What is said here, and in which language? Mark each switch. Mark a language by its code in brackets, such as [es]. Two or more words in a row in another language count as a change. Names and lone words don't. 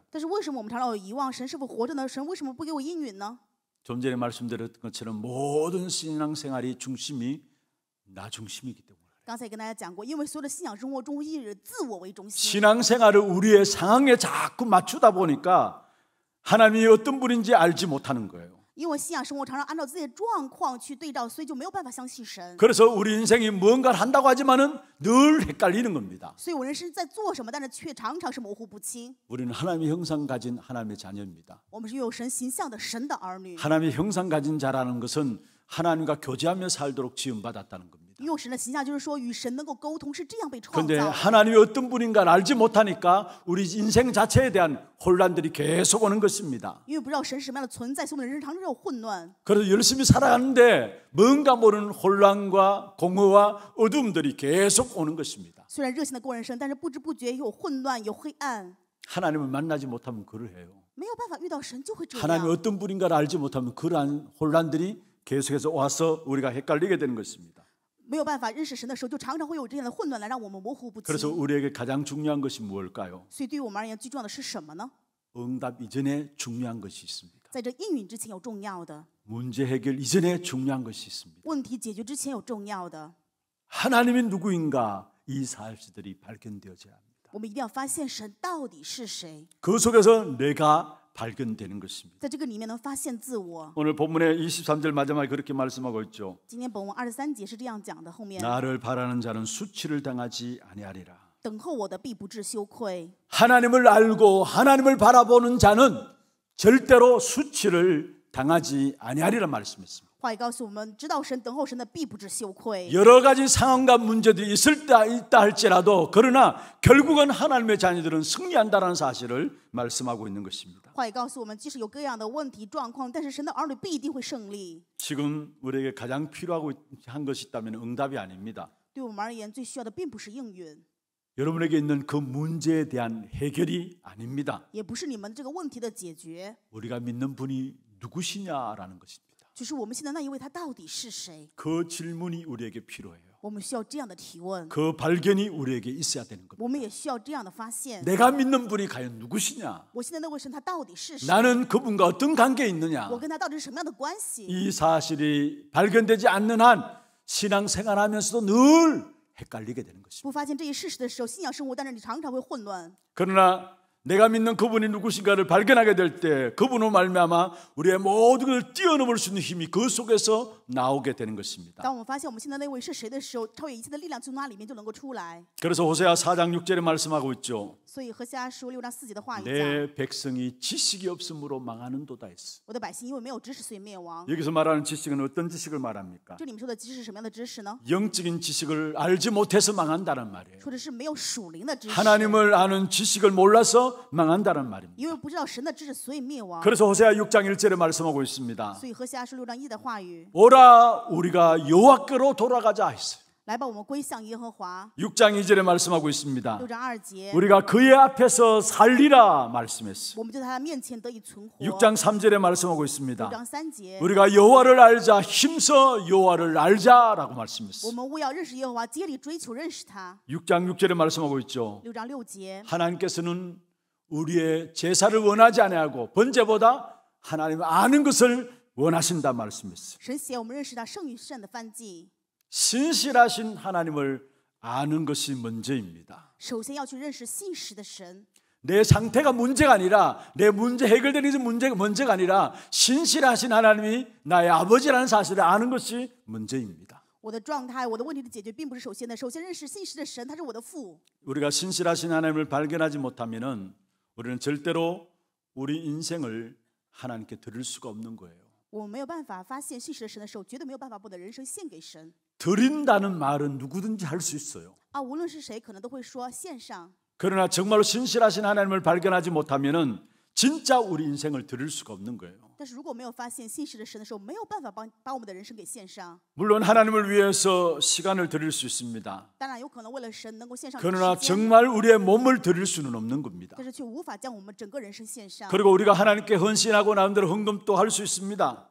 [zh] 但是为什么我们常常有遗忘？神是否活着呢？神为什么不给我应允呢？ [ko] 좀 전에 말씀드렸던 것처럼 모든 신앙생활이 중심이 나 중심이기 때문에 [zh] 刚才也跟大家讲过，因为所有的信仰生活中以自我为中心， [ko] 신앙생활을 우리의 상황에 자꾸 맞추다 보니까 하나님이 어떤 분인지 알지 못하는 거예요. [zh] 因为信仰生活常常按照自己的状况去对照，所以就没有办法相信神。 [ko] 그래서 우리 인생이 무언가를 한다고 하지만은 늘 헷갈리는 겁니다. [zh] 所以我人生在做什么，但是却常常是模糊不清。 [ko] 우리는 하나님의 형상 가진 하나님의 자녀입니다. [zh] 我们是有神形象的神的儿女， [ko] 하나님의 형상 가진 자라는 것은 하나님과 교제하며 살도록 지음받았다는 겁니다. [zh] 拥有神的形象，就是说与神能够沟通，是这样被创 [ko] 그런데 [zh] 造的。 [ko] 하나님이 어떤 분인가를 알지 못하니까 우리 인생 자체에 대한 혼란들이 계속 오는 것입니다. [zh] 因为不知道神是什么样的存在，所以我们的人生常常有混乱。 [ko] 그래서 열심히 살아가는데 뭔가 모르는 혼란과 공허와 어둠들이 계속 오는 것입니다. [zh] 虽然热心的过人生，但是不知不觉有混乱，有黑暗。 [ko] 하나님을 만나지 못하면 그러해요. [zh] 没有办法遇到神，就会这 [ko] 하나님이 [zh] 样。 [ko] 어떤 분인가를 알지 못하면 그러한 혼란들이 계속해서 와서 우리가 헷갈리게 되는 것입니다. [zh] 没有办法认识神的时候，就常常会有这样的混乱来让我们模糊不清。 [ko] 그래서 우리에게 가장 중요한 것이 무엇일까요? [zh] 所以对于我们而言，最重要的是什么呢？ [ko] 응답 이전에 중요한 것이 있습니다. [zh] 在这应允之前有重要的， [ko] 문제 해결 이전에 중요한 것이 있습니다. [zh] 问题解决之前有重要的。 [ko] 하나님이 누구인가 이 사실들이 발견되어져야 합니다. [zh] 我们一定要发现神到底是谁， [ko] 그 속에서 내가 발견되는 것입니다. [zh] 在这个里面能发现自我。 [ko] 오늘 본문의 23절 마지막에 그렇게 말씀하고 있죠. [zh] 今天本文23节是这样讲的，后面 [ko] 나를 바라는 자는 수치를 당하지 아니하리라. [zh] 等候我的必不致羞愧。 [ko] 하나님을 알고 하나님을 바라보는 자는 절대로 수치를 당하지 아니하리라 말씀했습니다. [zh] 话语告诉我们，知道神、等候神的必不致羞愧。 [ko] 여러 가지 상황과 문제들이 있다 할지라도 그러나 결국은 하나님의 자녀들은 승리한다는 사실을 말씀하고 있는 것입니다. [zh] 话语告诉我们，即使有各样的问题状况，但是神的儿女必定会胜利。 [ko] 지금 우리에게 가장 필요하고 한 것이 있다면 응답이 아닙니다. [zh] 对我们而言，最需要的并不是应允， [ko] 여러분에게 있는 그 문제에 대한 해결이 아닙니다. [zh] 也不是你们这个问题的解决， [ko] 우리가 믿는 분이 누구시냐라는 것입니다. [zh] 就是我们信的那一位他到底是谁？ [ko] 그 질문이 우리에게 필요해요. [zh] 我们需要这样的提问， [ko] 그 발견이 우리에게 있어야 되는 겁니다. [zh] 我们也需要这样的发现。 [ko] 내가 믿는 분이 과연 누구시냐? [zh] 我信的那位神他到底是谁？ [ko] 나는 그분과 어떤 관계에 있느냐? [zh] 我跟他到底是什么样的关系？ [ko] 이 사실이 발견되지 않는 한 신앙생활하면서도 늘 헷갈리게 되는 것입니다. [zh] 不发现这一事实的时候，信仰生活，但是你常常会混乱。 [ko] 그러나 내가 믿는 그분이 누구신가를 발견하게 될 때 그분으로 말미암아 우리의 모든 것을 뛰어넘을 수 있는 힘이 그 속에서 나오게 되는 것입니다. [zh] 当我们发现我们信的那位是谁的时候，超越一切的力量从那里面就能够出来。 [ko] 그래서 호세아 4장 6절에 말씀하고 있죠. [zh] 所以何西阿书6章4节的话语讲： [ko] 내 백성이 지식이 없으므로 망하는도다 했어. [zh] 我的百姓因为没有知识，所以灭亡。 [ko] 여기서 말하는 지식은 어떤 지식을 말합니까? [zh] 这里面说的知识是什么样的知识呢？ [ko] 영적인 지식을 알지 못해서 망한다는 말이에요. [zh] 说的是没有属灵的知识， [ko] 하나님을 아는 지식을 몰라서 망한다는 말입니다. [zh] 因为不知道神的知识，所以灭亡。 [ko] 그래서 호세아 6장 1절에 말씀하고 있습니다. [zh] 所以何西阿书6章1的话语， [ko] 오라 우리가 여호와께로 돌아가자 했어요. [zh] 来吧，我们归向耶和华。 [ko] 6장 2절에 말씀하고 있습니다. [zh] 6 章2节， [ko] 우리가 그의 앞에서 살리라 말씀했어요. [zh] 我们就在他面前得以存活。 [ko] 6장 3절에 말씀하고 [zh] 6 [ko] 있습니다. [zh] 章3节， [ko] 우리가 여호와를 알자 힘써 여호와를 알자라고 [zh] 我 [ko] 말씀했어요. [zh] 们为要认识耶和华，竭力追求认识他。 [ko] 6장 6절에 말씀하고 있죠. [zh] 6章6节， [ko] 하나님께서는 우리의 제사를 원하지 아니하고 번제보다 하나님을 아는 것을 원하신다 말씀했어요. [zh] 神喜爱我们认识他胜于善的燔祭。 [ko] 신실하신 하나님을 아는 것이 먼저입니다. [zh] 首先要去认识信实的神。 [ko] 내 상태가 문제가 아니라 내 문제 해결되는 것이 문제가 아니라 신실하신 하나님이 나의 아버지라는 사실을 아는 것이 문제입니다. [zh] 我的状态，我的问题的解决，并不是首先的。首先认识信实的神，他是我的父。 [ko] 우리가 신실하신 하나님을 발견하지 못하면은 우리는 절대로 우리 인생을 하나님께 드릴 수가 없는 거예요. [zh] 我们没有办法发现信实的神的时候，绝对没有办法把我的人生献给神。 [ko] 드린다는 말은 누구든지 할 수 있어요. [zh] 啊，无论是谁，可能都会说献上。 [ko] 그러나 정말로 신실하신 하나님을 발견하지 못하면은 진짜 우리 인생을 드릴 수가 없는 거예요. [zh] 但是如果没有发现信实的神的时候，没有办法把我们的人生给献上。 [ko] 물론 하나님을 위해서 시간을 드릴 수 있습니다. [zh] 当然有可能为了神能够献上 [ko] 그러나 [zh] 时间， [ko] 정말 우리의 몸을 드릴 수는 없는 겁니다. [zh] 但是却无法将我们整个人生献上。 [ko] 그리고 우리가 하나님께 헌신하고 나름대로 헌금도 할 수 있습니다.